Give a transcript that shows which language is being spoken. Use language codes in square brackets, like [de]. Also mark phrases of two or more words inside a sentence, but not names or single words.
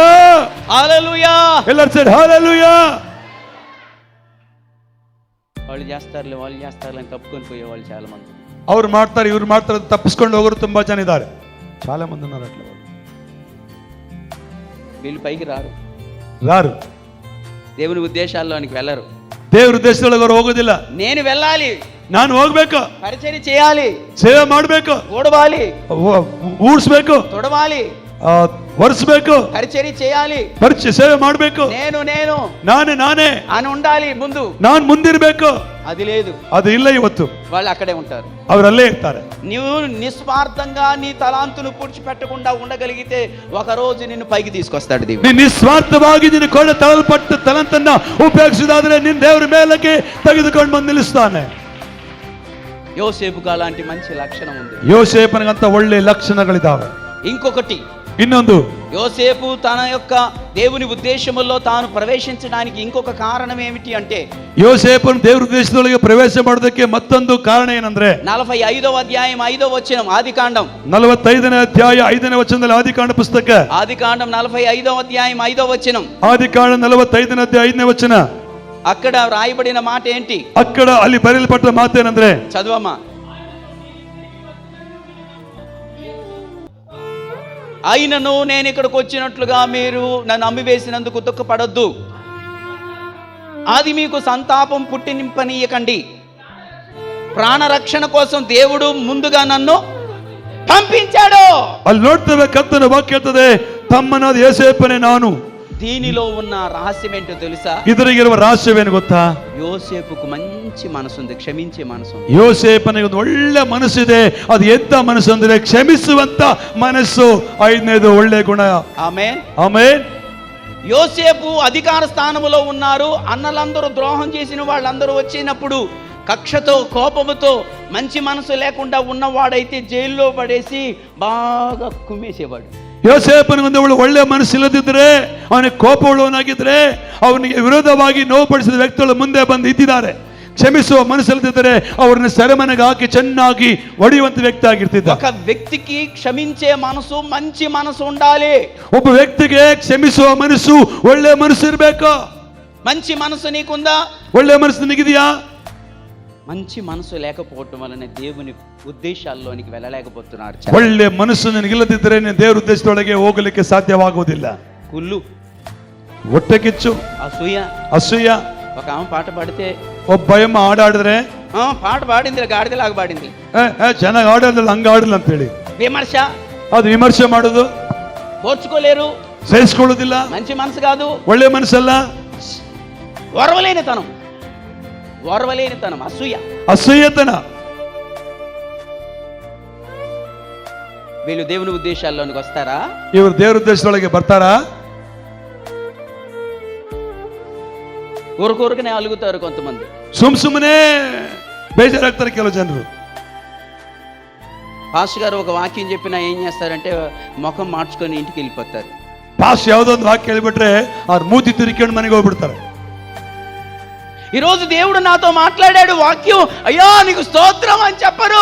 [te] హల్లెలూయా. [kn] ಎಲ್ಲರೂ ಸೇರಿ ಹಲ್ಲೆಲೂಯಾ. [te] వాళ్ళు చేస్తారులే అని తప్పుకొని పోయేవాళ్ళు చాలా మంది. [kn] ಅವ್ರು ಮಾಡ್ತಾರೆ, ಇವ್ರು ಮಾಡ್ತಾರೆ, ತಪ್ಪಿಸ್ಕೊಂಡು ಹೋಗೋರು ತುಂಬಾ ಜನ ಇದ್ದಾರೆ. [te] చాలా మంది ఉన్నారు అట్లా. వీళ్ళు పైకి రారు. దేవుని ఉద్దేశాల్లోనికి వెళ్ళరు. [kn] ದೇವ್ರ ಉದ್ದೇಶದೊಳಗೆ ಅವರು ಹೋಗೋದಿಲ್ಲ. [te] నేను వెళ్ళాలి, [kn] ನಾನು ಹೋಗ್ಬೇಕು, [te] పరిచర్య చేయాలి, [kn] ಸೇವೆ ಮಾಡ್ಬೇಕು, [te] ఊడవాలి, [kn] ಊಡ್ಸ್ಬೇಕು, [te] తొడవాలి, [kn] ಒರೆಸ್ಬೇಕು, [te] పరిచర్య చేయాలి, [kn] ಸೇವೆ ಮಾಡ್ಬೇಕು, [te] నేను [kn] ನಾನೇ [te] అని ఉండాలి. ముందు [kn] ನಾನು ಮುಂದಿರ್ಬೇಕು. [te] అది లేదు. [kn] ಅದು ಇಲ್ಲ. ಇವತ್ತು [te] వాళ్ళు అక్కడే ఉంటారు. [kn] ಅವರಲ್ಲೇ ಇರ್ತಾರೆ. [te] నీవు నిస్వార్థంగా నీ తలాంతును పూడ్చిపెట్టకుండా ఉండగలిగితే ఒక రోజు నిన్ను పైకి తీసుకొస్తాడు దేవుడు. [kn] ನೀನು ನಿಸ್ವಾರ್ಥವಾಗಿ ನಿನ್ನ ಕೊಂಡ ತಳಲ್ಪಟ್ಟ ತಲಂತನ್ನ ಉಪಯೋಗಿಸಿದಾದ್ರೆ ನಿನ್ನ ದೇವರ ಮೇಲಕ್ಕೆ ತೆಗೆದುಕೊಂಡು ಬಂದು ನಿಲ್ಲಿಸ್ತಾನೆ. [te] యోసేపుగా అలాంటి మంచి లక్షణం ఉంది. [kn] ಯೋಸೇಫನಿಗಂತ ಒಳ್ಳೆ ಲಕ್ಷಣಗಳಿದ್ದಾವೆ. [te] ఇంకొకటి, [kn] ಇನ್ನೊಂದು, [te] యోసేపు తన యొక్క దేవుని ఉద్దేశములో తాను ప్రవేశించడానికి ఇంకొక కారణం ఏమిటి అంటే, [kn] ಯೋಸೇಫನು ದೇವರ ಉದ್ದೇಶದೊಳಗೆ ಪ್ರವೇಶ ಮಾಡೋದಕ್ಕೆ ಮತ್ತೊಂದು ಕಾರಣ ಏನಂದ್ರೆ [te] 45వ అధ్యాయం 5వ వచనం ఆదికాండం. [kn] 45ನೇ ಅಧ್ಯಾಯ 5ನೇ ವಚನದಲ್ಲಿ ಆದಿಕಾಂಡ ಪುಸ್ತಕ. [te] ఆదికాండం 45వ అధ్యాయం 5వ వచనం. [kn] ಆದಿಕಾಂಡ 45ನೇ ಅಧ್ಯಾಯ 5ನೇ ವಚನ. [te] అక్కడ రాయబడిన మాట ఏంటి? [kn] ಅಕ್ಕಡ ಅಲ್ಲಿ ಬರೆಯಲ್ಪಟ್ಟ ಮಾತೇನಂದ್ರೆ, [te] చదువమ్మా. అయినను నేను ఇక్కడికి వచ్చినట్లుగా మీరు నన్ను అమ్మివేసినందుకు దుఃఖపడొద్దు. అది మీకు సంతాపం పుట్టినింపనీయకండి. ప్రాణరక్షణ కోసం దేవుడు ముందుగా నన్ను పంపించాడు. [kn] ಅಲ್ಲಿ ನೋಡ್ತೇವೆ ಕರ್ತನ ವಾಕ್ಯ ಹೇಳ್ತದೆ, ತಮ್ಮನಾದ ಯೋಸೇಫನೇ ನಾನು. [te] దీనిలో ఉన్న రహస్యం ఏంటో తెలుసా? [kn] ಇದರಿಗಿರುವ ರಹಸ್ಯವೇನು ಗೊತ್ತಾ? [te] యోసేపుకు మంచి మనసుంది, క్షమించే మనసు. [kn] ಯೋಸೇಫನಿಗೆ ಒಂದು ಒಳ್ಳೆ ಮನಸ್ಸಿದೆ. ಅದು ಎಂತ ಮನಸ್ಸು ಅಂದ್ರೆ ಕ್ಷಮಿಸುವಂತ ಮನಸ್ಸು. ಐದನೇದು ಒಳ್ಳೆ ಗುಣ. [te] ఆమేన్. [kn] ಆಮೇನ್. [te] యోసేపు అధికార స్థానంలో ఉన్నారు. అన్నలందరూ ద్రోహం చేసిన వాళ్ళందరూ వచ్చినప్పుడు కక్షతో కోపముతో మంచి మనసు లేకుండా ఉన్నవాడైతే జైల్లో పడేసి బాగా కుమ్మేసేవాడు. [kn] ಯೋಸೇಫನಿಗೆ ಒಂದು ಒಳ್ಳೆ ಮನಸ್ಸಿಲ್ಲದಿದ್ರೆ, ಅವನಿಗೆ ಕೋಪವುಳ್ಳವನಾಗಿದ್ರೆ, ಅವನಿಗೆ ವಿರೋಧವಾಗಿ ನೋವುಪಡಿಸಿದ ವ್ಯಕ್ತಿಗಳು ಮುಂದೆ ಬಂದು ಇದ್ದಿದ್ದಾರೆ. ಕ್ಷಮಿಸುವ ಮನಸ್ಸಿಲ್ಲದಿದ್ದರೆ ಅವರನ್ನು ಸೆರೆಮನೆಗೆ ಹಾಕಿ ಚೆನ್ನಾಗಿ ಹೊಡೆಯುವಂತ ವ್ಯಕ್ತಿ ಆಗಿರ್ತಿದ್ದ. [te] ఒక వ్యక్తికి క్షమించే మనసు, మంచి మనసు ఉండాలి. [kn] ಒಬ್ಬ ವ್ಯಕ್ತಿಗೆ ಕ್ಷಮಿಸುವ ಮನಸ್ಸು, ಒಳ್ಳೆ ಮನಸ್ಸು ಇರಬೇಕು. [te] మంచి మనసు నీకుందా? [kn] ಒಳ್ಳೆ ಮನಸ್ಸು ನಿಗಿದೆಯಾ? [te] మంచి మనసు లేకపోవటం వలన దేవుని ఉద్దేశాల్లోనికి వెళ్ళలేకపోతున్నారు. [kn] ಒಳ್ಳೆ ಮನಸ್ಸು ನಿನಗಿಲ್ಲದಿದ್ದರೆ ನೀನು ದೇವರ ಉದ್ದೇಶದೊಳಗೆ ಹೋಗಲಿಕ್ಕೆ ಸಾಧ್ಯವಾಗುವುದಿಲ್ಲ. [te] కుళ్ళు, [kn] ಹೊಟ್ಟೆ ಕಿಚ್ಚು, ಅಸೂಯ. [te] ఒక ఆమె పాట పాడితే, [kn] ಒಬ್ಬ ಎಮ್ಮ ಹಾಡಾಡಿದ್ರೆ, [te] పాట పాడింది, గాడిదలాగా పాడింది, [kn] ಚೆನ್ನಾಗಿ ಆಡೋದಿಲ್ಲ, ಹಂಗ ಆಡಲ್ಲ ಅಂತ ಹೇಳಿ [te] విమర్శ, [kn] ಅದು ವಿಮರ್ಶೆ ಮಾಡೋದು, [te] ఓర్చుకోలేరు, [kn] ಸಹಿಸ್ಕೊಳ್ಳೋದಿಲ್ಲ, [te] మంచి మనసు కాదు, [kn] ಒಳ್ಳೆ ಮನಸ್ಸಲ್ಲ, [te] ఓర్వలేనితనం, [kn] ಅಸೂಯತನ. [te] వీళ్ళు దేవుని ఉద్దేశాల్లోనికి వస్తారా? [kn] ಇವರು ದೇವರ ಉದ್ದೇಶದೊಳಗೆ ಬರ್ತಾರಾ? [te] ఊరుకూరుకనే అలుగుతారు కొంతమంది, [kn] ಸುಮ್ಮನೆ ಬೇಜಾರಾಗ್ತಾರೆ ಕೆಲವು ಜನರು. [te] పాస్టర్ గారు ఒక వాక్యం చెప్పినా ఏం చేస్తారంటే ముఖం మార్చుకొని ఇంటికి వెళ్ళిపోతారు. [kn] ಪಾಸ್ಟ್ ಯಾವುದೋ ಒಂದು ವಾಕ್ಯ ಹೇಳ್ಬಿಟ್ರೆ ಅವ್ರು ಮೂತಿ ತಿರುಕೊಂಡು ಮನೆಗೆ ಹೋಗ್ಬಿಡ್ತಾರೆ. [te] ఈరోజు దేవుడు నాతో మాట్లాడాడు, వాక్యం అయ్యా నీకు స్తోత్రం అని చెప్పరు.